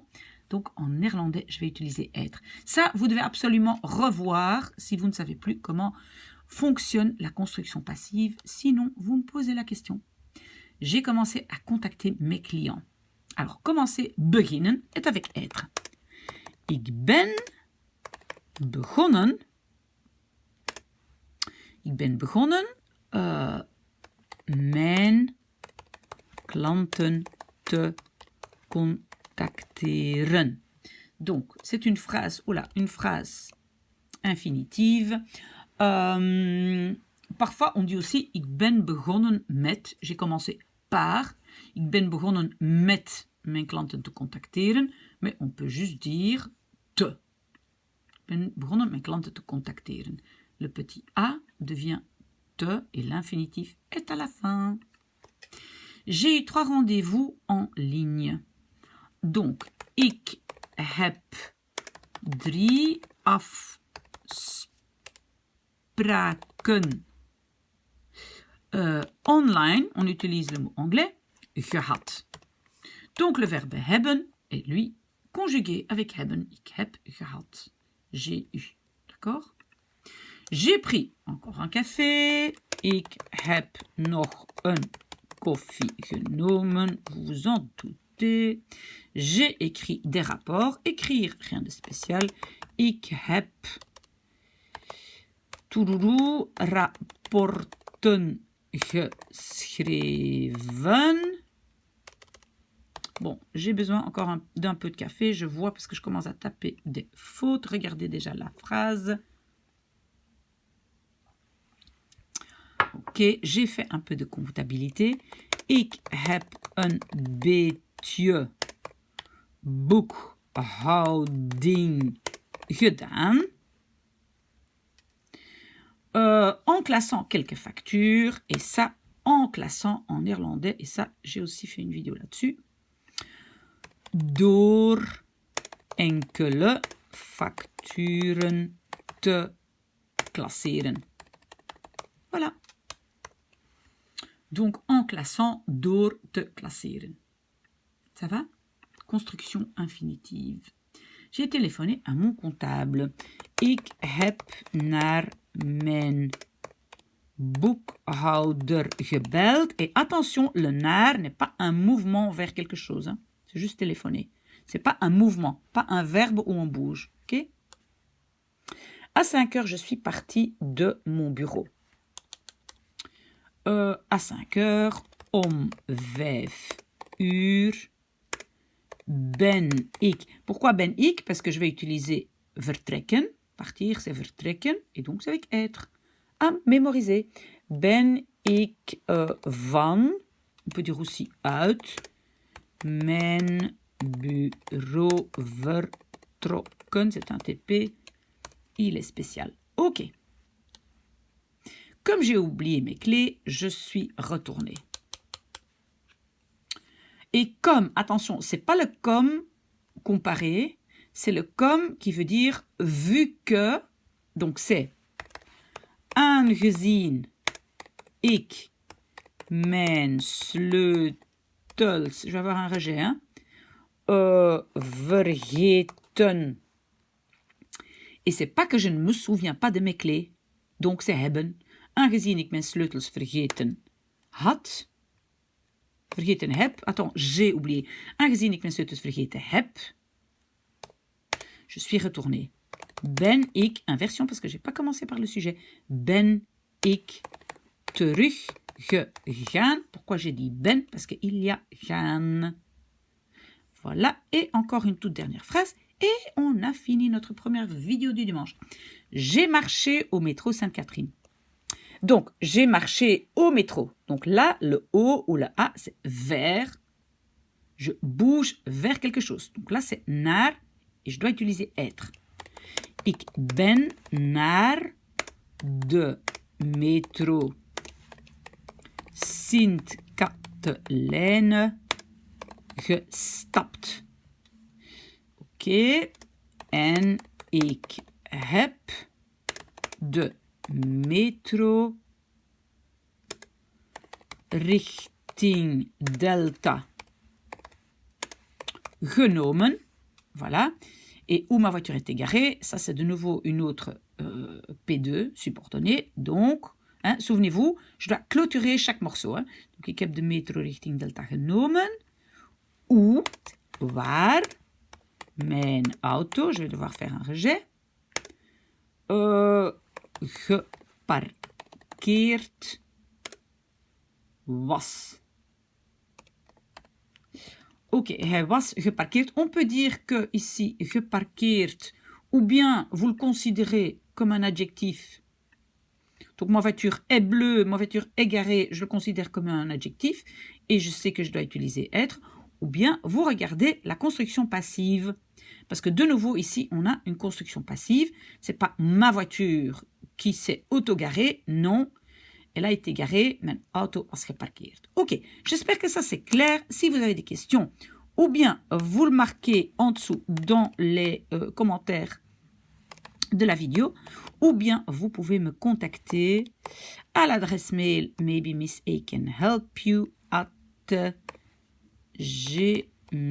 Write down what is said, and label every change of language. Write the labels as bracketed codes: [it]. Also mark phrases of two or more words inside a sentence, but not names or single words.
[fr] Donc, en néerlandais, je vais utiliser être. Ça, vous devez absolument revoir si vous ne savez plus comment fonctionne la construction passive. Sinon, vous me posez la question. J'ai commencé à contacter mes clients. Alors, commencer, beginnen, est avec être. [nl] Ik ben begonnen. Ik ben begonnen mijn klanten te contacteren. [fr] Donc, c'est une phrase, une phrase infinitive. Parfois, on dit aussi, [nl] ik ben begonnen met, [fr] j'ai commencé par, [nl] ik ben begonnen met mijn klanten te contacteren, [fr] mais on peut juste dire te. [nl] Ik ben begonnen mijn klanten te contacteren. [fr] Le petit a devient te et l'infinitif est à la fin. J'ai eu 3 rendez-vous en ligne. Donc, [nl] ik heb 3 afspraken online, [fr] on utilise le mot anglais, gehad. Donc le verbe hebben est lui conjugué avec hebben. [nl] Ik heb gehad. [fr] J'ai eu. D'accord? J'ai pris encore un café. [nl] Ik heb nog een koffie genomen. [fr] Vous vous en doutez. J'ai écrit des rapports. Écrire, rien de spécial. [nl] Ik heb rapporten geschreven. [fr] Bon, j'ai besoin encore d'un peu de café. Je vois parce que je commence à taper des fautes. Regardez déjà la phrase. Ok, j'ai fait un peu de comptabilité. [nl] Ik heb een beetje boekhouding gedaan. [fr] En classant quelques factures. Et ça, en classant en néerlandais. Et ça, j'ai aussi fait une vidéo là-dessus. [nl] Door enkele facturen te klasseren. [fr] Voilà. Donc, en classant, [nl] door te klasseren. [fr] Ça va? Construction infinitive. J'ai téléphoné à mon comptable. [nl] Ik heb naar mijn boekhouder gebeld. [fr] Et attention, le naar n'est pas un mouvement vers quelque chose. Hein. C'est juste téléphoner. C'est pas un mouvement, pas un verbe où on bouge. Okay? À 5 heures, je suis partie de mon bureau. À 5 heures, [nl] om 5 uur, ben ik. [fr] Pourquoi [nl] ben ik? [fr] Parce que je vais utiliser vertrekken. Partir, c'est vertrekken. Et donc, c'est avec être. À mémoriser. [nl] Ben ik van, [fr] on peut dire aussi [nl] uit, mijn bureau vertrokken. [fr] C'est un TP. Il est spécial. OK. Comme j'ai oublié mes clés, je suis retournée. Et comme, attention, c'est pas le comme comparé, c'est le comme qui veut dire vu que, donc c'est [nl] aangezien ik mijn sleutels, [fr] je vais avoir un rejet, hein, vergeten. Et c'est pas que je ne me souviens pas de mes clés, donc c'est hebben. [nl] Aangezien ik mijn sleutels vergeten had, vergeten heb, [fr] attends, j'ai oublié. [nl] Aangezien ik mijn sleutels vergeten heb, [fr] je suis retournée. [nl] Ben ik, [fr] inversion parce que j'ai pas commencé par le sujet, [nl] ben ik teruggegaan. [fr] Pourquoi j'ai dit ben? Parce qu'il y a gaan. Voilà, et encore une toute dernière phrase. Et on a fini notre première vidéo du dimanche. J'ai marché au métro Sainte-Catherine. Donc, j'ai marché au métro. Donc là, le O ou le A, c'est vers. Je bouge vers quelque chose. Donc là, c'est naar. Et je dois utiliser être. [nl] Ik ben naar de metro Sint-Katelijne gestapt. Oké. En ik heb de metro richting Delta genomen. [fr] Voilà. Et où ma voiture est égarée, ça c'est de nouveau une autre P2 subordonnée. Donc, hein, souvenez-vous, je dois clôturer chaque morceau. Hein. Donc, [nl] ik heb de metro richting Delta genomen. [fr] Où, [nl] waar, mijn auto, [fr] je vais devoir faire un rejet, [nl] geparkeerd was. Ok, hij was geparkeerd. [fr] On peut dire que ici, geparkeerd, ou bien vous le considérez comme un adjectif. Donc, ma voiture est bleue, ma voiture est garée, je le considère comme un adjectif et je sais que je dois utiliser être. Ou bien, vous regardez la construction passive. Parce que de nouveau, ici, on a une construction passive. Ce n'est pas ma voiture qui s'est auto-garée, non. Elle a été garée, [nl] mijn auto was geparkeerd. [fr] Ok, j'espère que ça c'est clair. Si vous avez des questions ou bien vous le marquez en dessous dans les commentaires de la vidéo, ou bien vous pouvez me contacter à l'adresse mail @gmail.com.